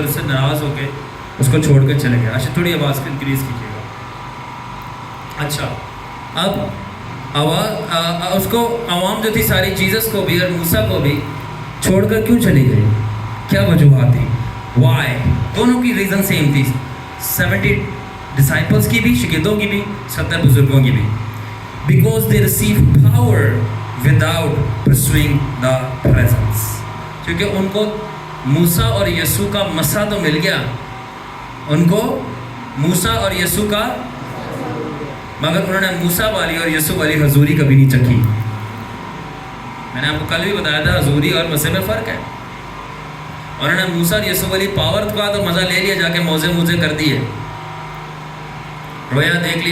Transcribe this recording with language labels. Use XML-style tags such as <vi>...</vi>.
<ur>اس سے ناراض ہو کے اس کو چھوڑ کے چلے گئے. اچھا تھوڑی آواز کو انکریز کیجیے گا. اچھا اب آواز اس کو عوام جو تھی ساری جیزس کو بھی اور موسیٰ کو بھی چھوڑ کر کیوں چلی گئی؟ کیا وجوہات تھی؟ وائی؟ دونوں کی ریزن سیم تھی. 70 ڈسائپلس کی بھی، شاگردوں کی بھی، 70 بزرگوں کی بھی.</ur> <en>Because they receive power without pursuing the presence.</en> <ur>کیونکہ ان کو موسیٰ اور یسوع کا مسا تو مل گیا، ان کو موسیٰ اور یسوع کا، مگر انہوں نے موسیٰ والی اور یسوع والی حضوری کبھی نہیں چکھی. میں نے آپ کو کل بھی بتایا تھا حضوری اور مسیح میں فرق ہے. انہوں نے موسیٰ اور یسوع والی پاور کا تو مزہ لے لیا، جا کے موزے کر دیے، رویا دیکھ لی.</ur>